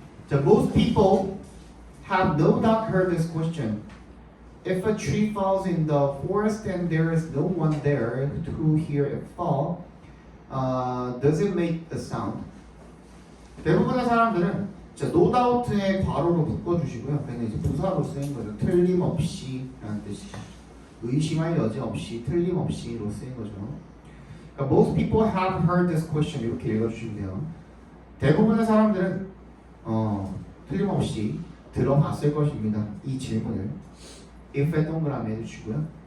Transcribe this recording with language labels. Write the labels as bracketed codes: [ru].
[en] 자, most people have no doubt heard this question. If a tree falls in the forest and there is no one there to hear it fall, does it make a sound? [ko] 대부분의 사람들은 자, [en] no doubt [ko] 에 괄호로 묶어주시고요. 그냥 이제 부사로 쓰인 거죠. 틀림없이 라는 뜻이. 의심할 여지 없이, 틀림없이로 쓰인 거죠. 그러니까 [en] most people have heard this question [ko] 이렇게 읽어주시면 돼요. 대부분의 사람들은 틀림없이 들어봤을 것입니다. 이 질문을 if에 동그라미 해주시고요.